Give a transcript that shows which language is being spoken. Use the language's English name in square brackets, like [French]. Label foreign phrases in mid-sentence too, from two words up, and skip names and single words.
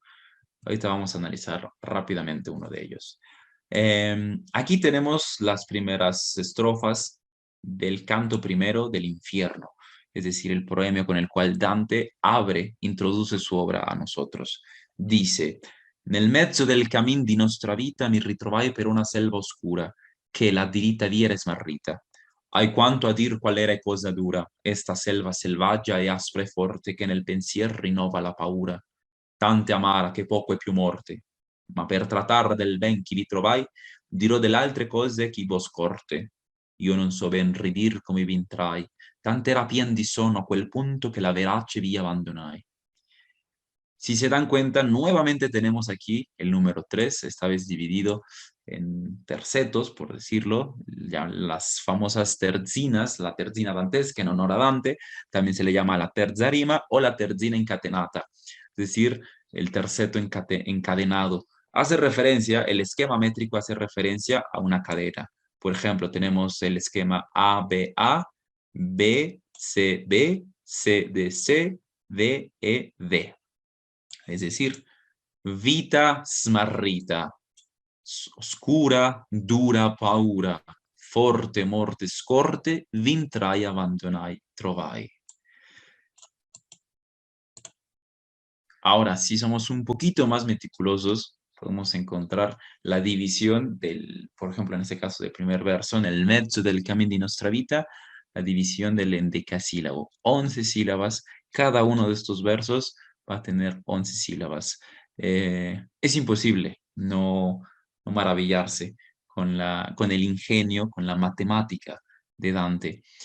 [Spanish] Ahorita vamos a analizar rápidamente uno de ellos. Aquí tenemos las primeras estrofas del canto primero del infierno, es decir, el proemio con el cual Dante introduce su obra a nosotros. Dice: [Italian] Nel mezzo del cammin di nostra vita mi ritrovai per una selva oscura, che la diritta via era smarrita. Hai quanto a dir qual era e cosa dura, esta selva selvaggia e aspra e forte, che nel pensier rinnova la paura, tante amara che poco è più morte, ma per trattar del ben chi li trovai, dirò delle altre cose chi vos scorte. Io non so ben ridir come vi intrai, tant'era pien di sonno a quel punto che la verace via abbandonai. [Spanish] Si se dan cuenta, nuevamente tenemos aquí el número 3, esta vez dividido en tercetos, por decirlo, ya las famosas terzinas, la terzina dantesca en honor a Dante, también se le llama la [Italian] terza rima [Spanish] o la [Italian] terzina incatenata, [Spanish] es decir, el terceto encadenado. El esquema métrico hace referencia a una cadena. Por ejemplo, tenemos el esquema ABA, BCB, CDC, DED. Es decir, [Italian] vita smarrita, oscura, dura paura, forte morte scorte, vintrai abbandonai, trovai. [Spanish] Ahora, si somos un poquito más meticulosos, podemos encontrar la división por ejemplo, en este caso del primer verso, en el mezzo del camino [Italian] di nostra vita, [Spanish] la división del endecasílabo. 11 sílabas, cada uno de estos versos va a tener 11 sílabas. Es imposible no maravillarse con el ingenio, con la matemática de Dante.